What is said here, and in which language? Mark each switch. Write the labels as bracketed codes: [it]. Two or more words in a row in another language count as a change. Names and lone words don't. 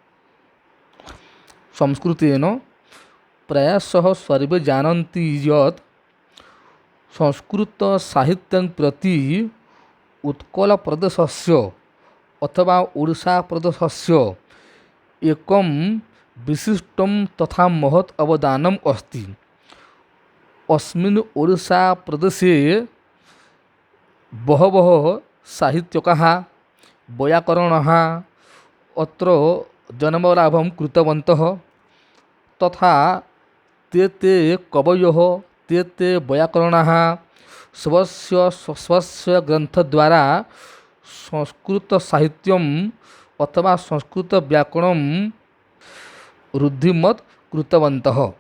[sa] ସଂସ୍କୃତେନ ପ୍ରାୟଶଃ ସର୍ବେ ଜାନନ୍ତି ଯତ୍ ସଂସ୍କୃତ ସାହିତ୍ୟଂ ପ୍ରତି ଉତ୍କଳ ପ୍ରଦେଶସ୍ୟ ଅଥବା ଓଡ଼ିଶା ପ୍ରଦେଶସ୍ୟ ଏକଂ ବିଶିଷ୍ଟଂ ତଥା ମହତ୍ ଅବଦାନମ୍ अस्ति। अस्मिन् ओडिशा प्रदेशे बहवः साहित्यकाः वैयाकरणाः अत्र जन्मलाभं कृतवन्तः तथा ते कवयः ते वैयाकरणाः स्वस्य ग्रन्थद्वारा संस्कृतसाहित्यम् अथवा संस्कृतव्याकरणं रुद्धिमत् कृतवन्तः।